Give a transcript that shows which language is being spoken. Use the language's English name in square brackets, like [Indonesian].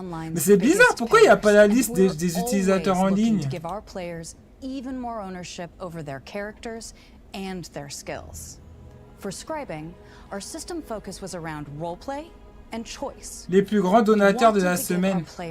[French] Mais c'est bizarre, pourquoi il n'y a pas la liste des utilisateurs en ligne? [English] Even more ownership over their characters and their skills. For scribing, our system focus was around roleplay and choice. [French] Les plus grands donateurs de la semaine.